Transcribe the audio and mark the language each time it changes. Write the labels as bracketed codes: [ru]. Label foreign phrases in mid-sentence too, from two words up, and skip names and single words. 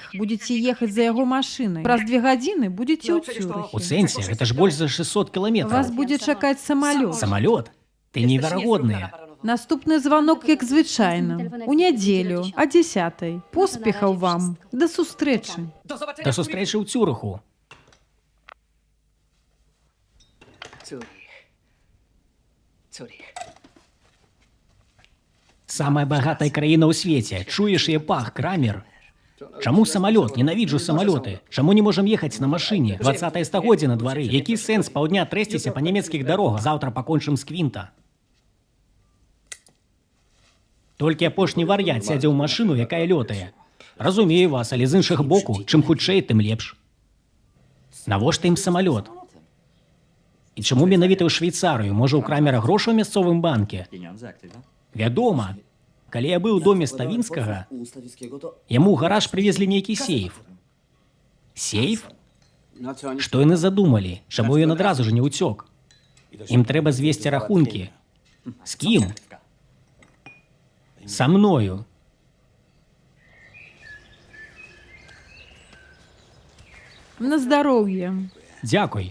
[be] Будзеце ехаць за яго машынай. Праз 2 гадзіны будзеце ў У Цюрыхе. сэнсе, гэта ж больш за 600 Вас кіламетраў. будзе чакаць самалёт. Самалёт? Ты неверагодная. Наступны званок, як звычайна. У нядзелю, а 10:00. Поспехаў вам. Да сустрэчы. [pl] Do zobaczenia. [be] Да сустрэчы ў Цюрыху. Zurich. Самая багатая краіна ў свеце. Чуеш яе пах, Крамер? Чаму самалёт? Ненавіджу самалёты. Чаму не можам ехаць на машыне? 20-е стагоддзе на двары. Які сэнс паўдня трэсціся па нямецкіх дарогах? Заўтра пакончым з Квінта. Толькі апошні вар'ят сядзе ў машыну, якая лётае. Разумею вас, але з іншага боку, чым хутчэй, тым лепш. Навошта ім самалёт? І чаму менавіта ў Швейцарыю? Можа, у Крамера грошы ў мясцовым банке? [pl] Pieniądze aktywa? [be] Вядома. Калі я быў у доме Ставінскага, [pl] U Stawickiego to... [be] яму ў гараж прывезлі нейкі сейф. Сейф? [pl] Na co oni... [be] Што яны задумалі? Чаму ён адразу ж не ўцёк? Ім трэба звесці рахункі. З кім? Са мною. На здароўе. Дзякуй.